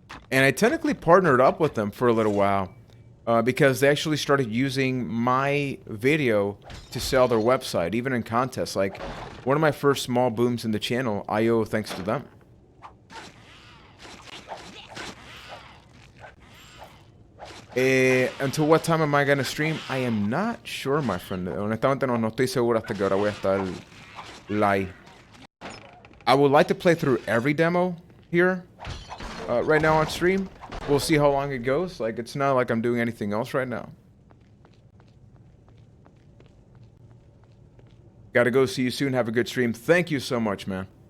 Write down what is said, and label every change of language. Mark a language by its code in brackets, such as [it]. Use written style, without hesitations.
[en] And I technically partnered up with them for a little while because they actually started using my video to sell their website, even in contests. Like, one of my first small booms in the channel, I owe thanks to them. Until what time am I going to stream? I am not sure, my friend. [es] Honestamente no estoy seguro hasta que ahora voy a estar live. [en] I would like to play through every demo here right now on stream. We'll see how long it goes. Like, it's not like I'm doing anything else right now. Gotta go. See you soon. Have a good stream. Thank you so much, man.